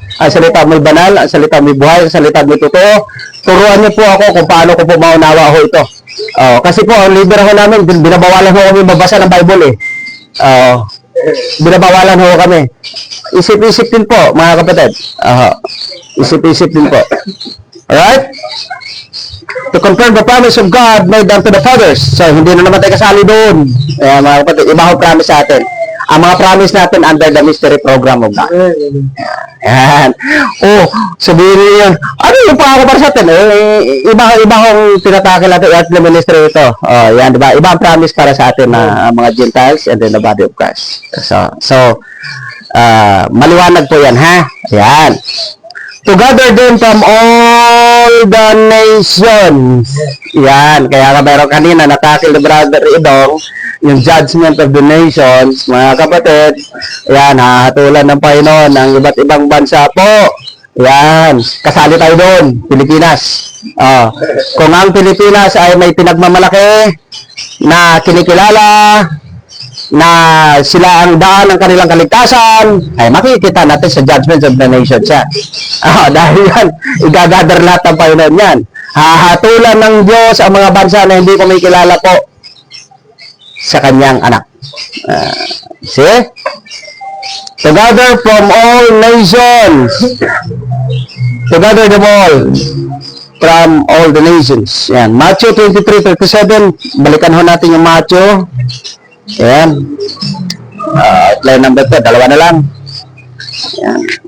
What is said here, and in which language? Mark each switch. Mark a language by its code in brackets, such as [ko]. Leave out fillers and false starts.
[tl] Ang salita mo'y banal, ang salita mo'y buhay, ang salita mo'y totoo. Turuan niyo po ako kung paano ko po maunawa ho ito. Kasi po, ang leader ho namin, binabawalan ho kami magbasa ng Bible eh. Binabawalan ho kami. Isip-isip din po, mga kapatid. Isip-isip din po. Alright? [en] To confirm the promise of God made unto the fathers. [tl] So, hindi na naman tayo kasali doon. Mga kapatid, iba ho promise sa atin. Ang mga promise natin [en] under the mystery program of God. [tl] Yan. Sabihin niyo, ano yung pangako para sa atin? Iba kong tinatakil natin [en] earthly ministry [tl] ito. Yan, diba? Iba ang promise para sa atin na mga Gentiles [en] and then the body of Christ. [tl] So, maliwanag po yan, ha? Yan. [en] To gather them from all the nations. [tl] Yan. Kaya meron kanina natakil ni Brother Idong yung [en] judgment of the nations, [tl] mga kapatid. Yan, hahatulan ng Panginoon ng iba't ibang bansa po. Yan, kasali tayo doon, Pilipinas. Kung ang Pilipinas ay may pinagmamalaki na kinikilala na sila ang daan ng kanilang kaligtasan, ay makikita natin sa [en] judgment of the nations [tl] yan. Dahil yan, igagather lahat ng Panginoon yan. Hahatulan ng Diyos ang mga bansa na hindi kumikilala po sa kanyang anak. [en] See? Together from all nations. Together them all from all the nations. [tl] Yan. Matthew 23:37. Balikan ho natin yung Matthew. Yan. [en] Outline number 2. [tl] Dalawa na lang. Yan.